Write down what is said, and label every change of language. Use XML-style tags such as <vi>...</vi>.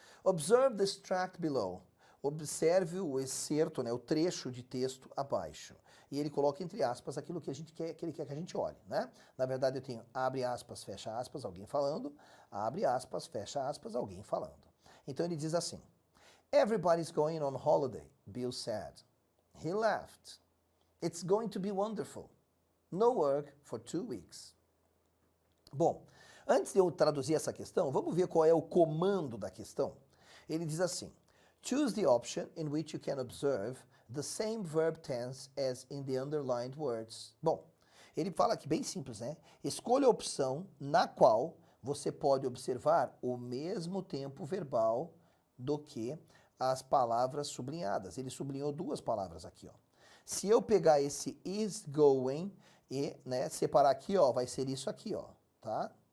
<en>Observe the extract below.</en> <pt>Observe o excerto, né, o trecho de texto abaixo. E ele coloca entre aspas aquilo que ele quer que a gente olhe, né? Na verdade, eu tenho abre aspas, fecha aspas, alguém falando. Abre aspas, fecha aspas, alguém falando. Então ele diz assim.</pt> <en>Everybody's going on holiday, Bill said. He laughed. It's going to be wonderful. No work for 2 weeks.</en> <pt>Bom, antes de eu traduzir essa questão, vamos ver qual é o comando da questão. Ele diz assim,</pt> <en>choose the option in which you can observe the same verb tense as in the underlined words.</en> <pt>Bom, ele fala aqui bem simples, né? Escolha a opção na qual você pode observar o mesmo tempo verbal do que as palavras sublinhadas. Ele sublinhou 2 palavras aqui, ó. Se eu pegar esse is going e, né, separar aqui, ó, vai ser isso aqui, ó, tá?</pt>